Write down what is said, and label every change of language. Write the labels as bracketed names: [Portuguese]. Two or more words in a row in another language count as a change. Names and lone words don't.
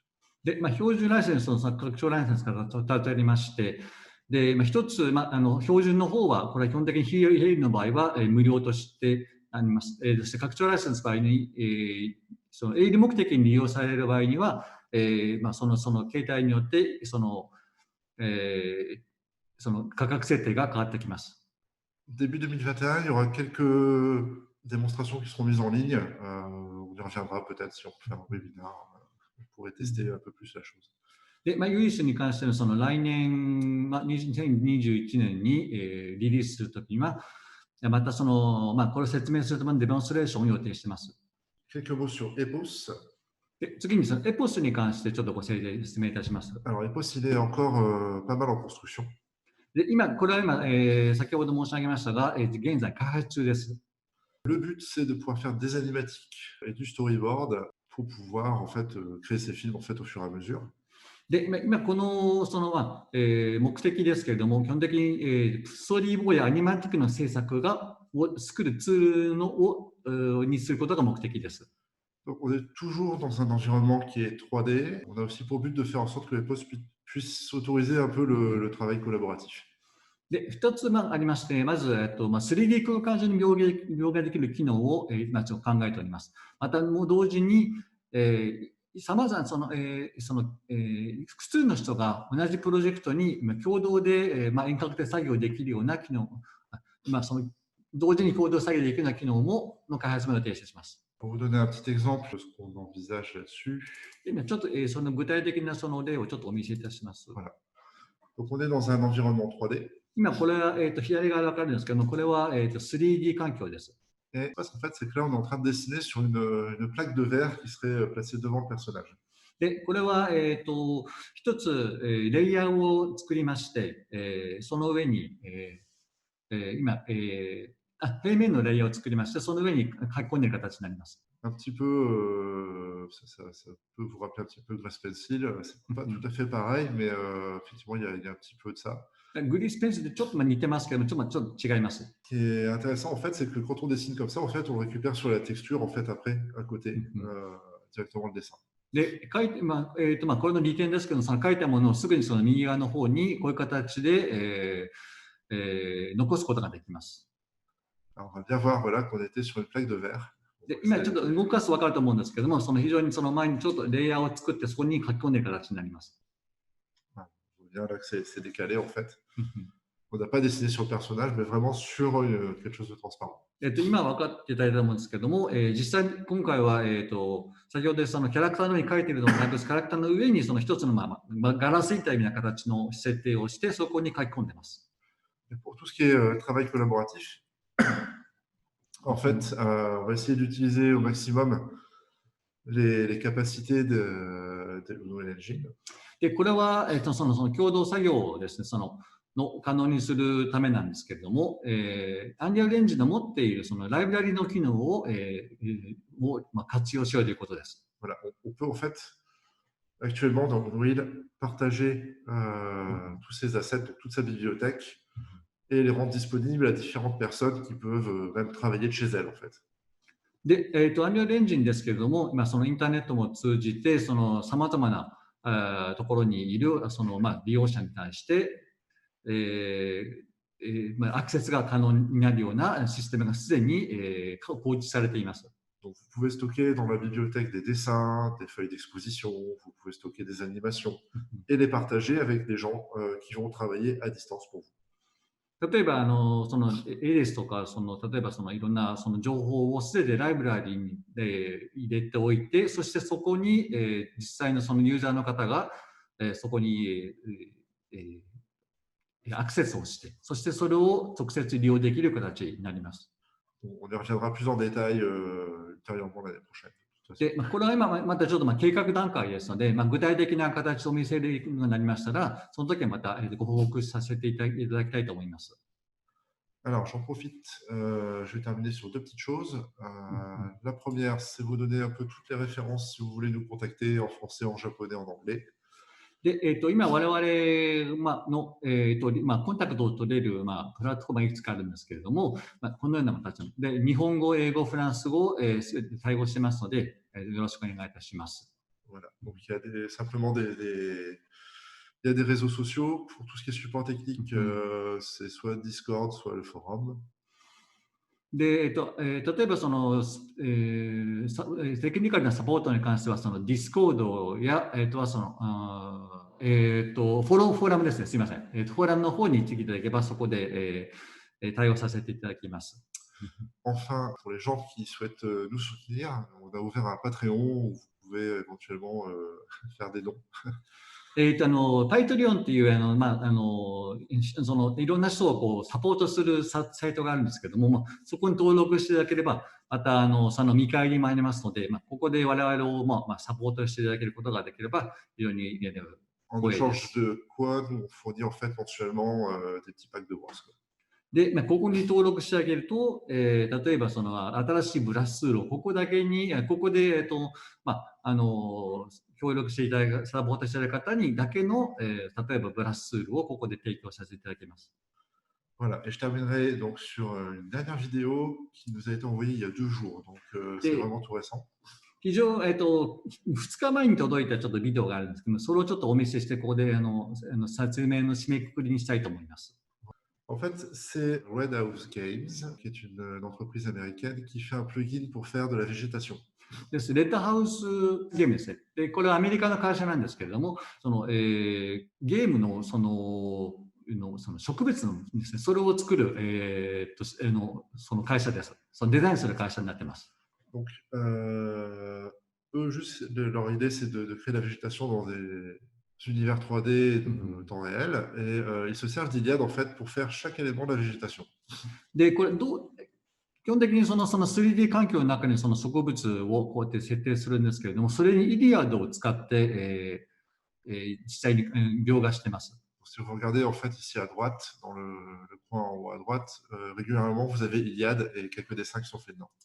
[Japanese] で、標準ライセンスの拡張ライセンスから立てありまして、で、一つ、標準の方は、これは基本的に非営利の場合は、無料としてあります。そして拡張ライセンスの場合に、その営利目的に利用される場合には、その形態によって、その価格設定が変わってきます。 [French] Début 2021, il y aura quelques démonstrations qui seront mises en ligne. On y reviendra peut-être si on fait un webinaire. On pourrait tester un peu plus la chose. [Japanese] で、ユリスに関してのその来年、2021年に、リリースするときには、またこれを説明するためのデモンストレーションを予定しています。 [French] Quelques mots sur Epos. [Japanese] で次にそのエポスに関してちょっと説明いたします。 [French] Alors Epos, il est encore pas mal en construction. [Japanese] でこれは今、先ほど申し上げましたが、現在開発中です。 [French] Le but, c'est de pouvoir faire des animatiques et du storyboard pour pouvoir en fait créer ces films en fait au fur et à mesure. [Japanese] で今この目的ですけれども、基本的に、ストーリーボードやアニマティックの制作を作るツールにすることが目的です。 [French] Donc, on est toujours dans un environnement qui est 3D. On a aussi pour but de faire en sorte que les postes puissent autoriser un peu le travail collaboratif. [Japanese] で、2つありまして、まず、3D 空間上に描画できる機能を、今考えております。また、もう同時に、さまざま複数の人が同じプロジェクトに共同で、遠隔で作業できるような機能、同時に共同作業できるような機能の開発も予定しています。 [French] Pour vous donner un petit exemple de ce qu'on envisage là-dessus. [Japanese] 今ちょっと、その具体的なその例をちょっとお見せいたします。 [French] Voilà. Donc, on est dans un environnement 3D. [Japanese] 今これは、左側で分かるんですけども、これは、3D 環境です。 [French] Et en fait, c'est que là, on est en train de dessiner sur une plaque de verre qui serait placée devant le personnage. [Japanese] で、これは、一つ、レイヤーを作りまして、その上に、今、平面のレイヤーを作りまして、その上に書き込んでいる形になります。 [French] Un petit peu, ça peut vous rappeler un petit peu Grace Pencil. C'est pas tout à fait pareil, mais effectivement, il y a un petit peu de ça. [Japanese] グリースペンスでちょっと似てますけども、ちょっと違います。 [French] Ce qui est intéressant, en fait, c'est que quand on dessine comme ça, en fait, on récupère sur la texture, en fait, après, à côté, directement le dessin. [Japanese] で、これの利点ですけど、その書いたものをすぐにその右側の方にこういう形で、残すことができます。 [French] Alors, on va bien voir, voilà, qu'on était sur une plaque de verre. [Japanese] で今ちょっと動かすと分かると思うんですけども、非常にその前にちょっとレイヤーを作って、そこに書き込んでいる形になります。 [French] Bien là que c'est décalé en fait. On n'a pas dessiné sur le personnage, mais vraiment sur quelque chose de transparent. [Japanese] 今分かっていただいたと思うんですけども、実際今回は、先ほどそのキャラクターのように書いているのをキャラクターの上にその一つのガラス板みたいな形の設定をして、そこに書き込んでいます。 [French] Pour tout ce qui est travail collaboratif, en fait, on va essayer d'utiliser au maximum les capacités de Unreal Engine. [Japanese] で、これは、その共同作業をですね、可能にするためなんですけれども、Unreal Engine の持っているそのライブラリの機能を、活用しようということです。 [French] Voilà, on peut en fait actuellement dans Unreal partager tous ces assets, donc toute sa bibliothèque, et les rendre disponibles à différentes personnes qui peuvent même travailler de chez elles en fait. [Japanese] で、Unreal Engine ですけれども、今そのインターネットも通じて、さまざまなところにいる利用者に対して、アクセスが可能になるようなシステムがすでに構築されています。 [French] Donc, vous pouvez stocker dans la bibliothèque des dessins, des feuilles d'exposition, vous pouvez stocker des animations et les partager avec des gens qui vont travailler à distance pour vous. [Japanese] 例えば、その絵ですとか、例えばいろんなその情報をすべてライブラリに、入れておいて、そしてそこに、実際のそのユーザーの方が、そこに、アクセスをして、そしてそれを直接利用できる形になります。 [French] On y reviendra plus en détail ultérieurement l'année prochaine. [Japanese] で、これは今またちょっと計画段階ですので、具体的な形を見せるようになりましたら、その時はまたご報告させていただきたいと思います。 [French] Alors, j'en profite, je vais terminer sur deux petites choses. La première, c'est vous donner un peu toutes les références si vous voulez nous contacter en français, en japonais, en anglais. [Japanese] で、今我々の、コンタクトを取れる、プラットフォームはいくつかあるんですけれども、このような形で、日本語、英語、フランス語、すべて対応してますので、よろしくお願いいたします。 [French] Voilà. Donc, il y a simplement il y a des réseaux sociaux. Pour tout ce qui est support technique, c'est soit Discord, soit le forum. [Japanese] で、例えばテクニカルなサポートに関しては、ディスコードや、フォーラムですね、すみません。フォーラムの方に行っていただければ、そこで、対応させていただきます。 [French] Enfin, pour les gens qui souhaitent nous soutenir, on a ouvert un Patreon où vous pouvez éventuellement faire des dons. [Japanese] パイトリオンっていう、いろんな人をサポートするサイトがあるんですけども、そこに登録していただければ、また、その見返りもありますので、ここで我々を、サポートしていただけることができれば、非常に、 [French] En échange de quoi, nous on fournit en fait mensuellement des petits packs de bronze. [Japanese] で、ここに登録してあげると、例えば新しいブラスツールをここだけに、ここで、協力していただく、サポートしていただく方にだけの、例えばブラスツールをここで提供させていただきます。 [French] Voilà, et je terminerai donc sur une dernière vidéo qui nous a été envoyée il y a 2 jours, donc c'est vraiment tout récent. [Japanese] 2 日前に届いたちょっとビデオがあるんですけど、それをちょっとお見せして、ここで説明の締めくくりにしたいと思います。 [French] En fait, c'est Red House Games, qui est une entreprise américaine qui fait un plugin pour faire de la végétation. [Japanese] です。レッドハウスゲームですね。で、これはアメリカの会社なんですけれども、ゲームのその植物のですね、それを作る、その会社です。そのデザインする会社になっています。 [French] Donc, eux, juste, leur idée, c'est de créer la végétation dans des univers 3D de temps réel, et ils se servent d'Iliad en fait pour faire chaque élément de la végétation. [Japanese] で、これ基本的にその 3D 環境の中にその植物をこうやって設定するんですけれども、それにイリアドを使って、実際に描画しています。 [French] Si vous regardez en fait ici à droite, dans le coin en haut à droite, régulièrement vous avez Iliad et quelques dessins qui sont faits dedans.